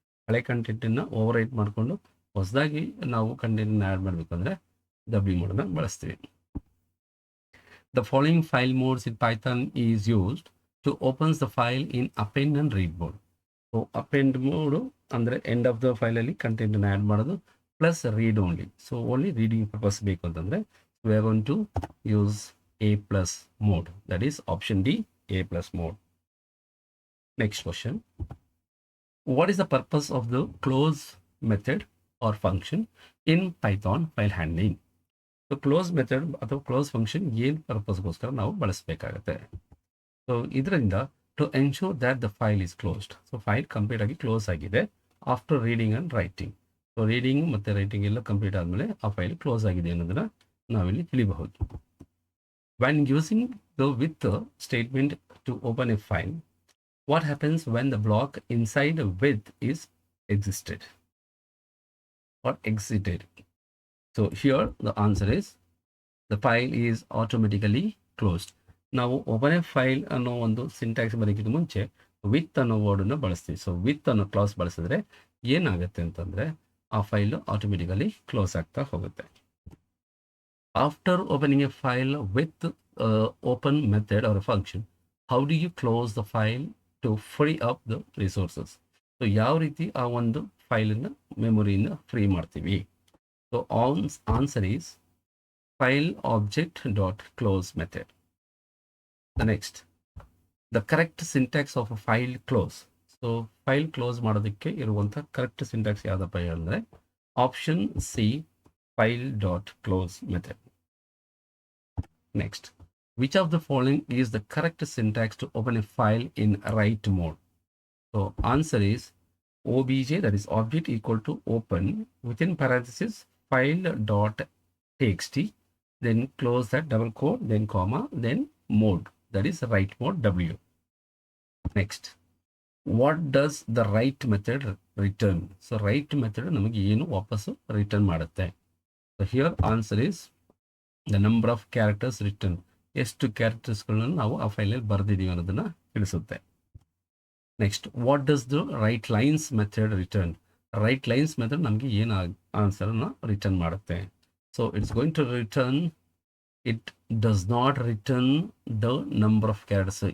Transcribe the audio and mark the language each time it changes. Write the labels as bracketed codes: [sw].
[kn] ಹಳೆ ಕಂಟೆಂಟನ್ನು over right ಮಾಡಿಕೊಂಡು ಹೊಸದಾಗಿ ನಾವು ಕಂಟೆಂಟನ್ನು ಆ್ಯಡ್ ಮಾಡಬೇಕಂದ್ರೆ ಡಬ್ಲ್ಯೂ ಮೋಡನ್ನು ಬಳಸ್ತೀವಿ. [en] The following file modes in Python is used to opens the file in append and read mode. So [kn] so append mode ಅಂದರೆ end of the ಫೈಲಲ್ಲಿ ಕಂಟೆಂಟನ್ನು add ಮಾಡೋದು plus read only. So only reading purpose ಬೇಕು ಅಂತಂದರೆ [en] we are going to use a plus mode, that is option D, a plus mode. Next question, what is the purpose of the close method or function in Python file handling? [kn] So close method ಅಥವಾ close function ಏನು ಪರ್ಪಸ್ಗೋಸ್ಕರ ನಾವು ಬಳಸಬೇಕಾಗುತ್ತೆ? [en] So ಇದರಿಂದ to ensure that the file is closed. [kn] So file complete ಆಗಿ close ಆಗಿದೆ [en] After reading and writing. [kn] So reading ಮತ್ತು writing ಎಲ್ಲ complete ಆದಮೇಲೆ ಆ ಫೈಲ್ ಕ್ಲೋಸ್ ಆಗಿದೆ ಅನ್ನೋದನ್ನು ನಾವಿಲ್ಲಿ ತಿಳಿಬಹುದು. [en] When using the with statement to open a file, what happens when the block inside with is exited or exited? So here the answer is the file is automatically closed. [kn] ನಾವು open A file ಅನ್ನೋ ಒಂದು syntax ಬರೋಕ್ಕಿಂತ ಮುಂಚೆ with ಅನ್ನೋ ವರ್ಡನ್ನು ಬಳಸ್ತೀವಿ. So with ಅನ್ನೋ class ಬಳಸಿದ್ರೆ ಏನಾಗುತ್ತೆ ಅಂತಂದರೆ ಆ ಫೈಲು ಆಟೋಮೆಟಿಕಲಿ ಕ್ಲೋಸ್ ಆಗ್ತಾ ಹೋಗುತ್ತೆ. [en] After opening a file with open method or a function, how do you close the file to free up the resources? [kn] So ಯಾವ ರೀತಿ ಆ ಒಂದು ಫೈಲನ್ನು ಮೆಮೊರಿಯಿಂದ ಫ್ರೀ ಮಾಡ್ತೀವಿ? [en] So answer is file object dot close method. The next, the correct syntax of a file close. [kn] So file close ಮಾಡೋದಕ್ಕೆ ಇರುವಂಥ correct syntax ಯಾವುದಪ್ಪ ಹೇಳಿದ್ರೆ option C, file dot close method. [en] Next, which of the following is the correct syntax to open a file in write mode? So answer is obj, that is object equal to open within parenthesis file dot txt, then close that double quote, then comma, then mode, that is write mode W. Next, what does the write method return? [kn] So write method ನಮಗೆ ಏನು ವಾಪಸ್ಸು return ಮಾಡುತ್ತೆ? [en] So here answer is the number of characters written. [kn] ಎಷ್ಟು ಕ್ಯಾರೆಕ್ಟರ್ಸ್ಗಳನ್ನು ನಾವು ಆ ಫೈಲಲ್ಲಿ ಬರೆದಿದ್ದೀವಿ ಅನ್ನೋದನ್ನು ತಿಳಿಸುತ್ತೆ. [en] next, what does the [kn] right lines method return? Right lines method ನಮಗೆ ಏನು ಆನ್ಸರನ್ನು ರಿಟರ್ನ್ ಮಾಡುತ್ತೆ? [en] So it's going to return, it does not return the number of characters.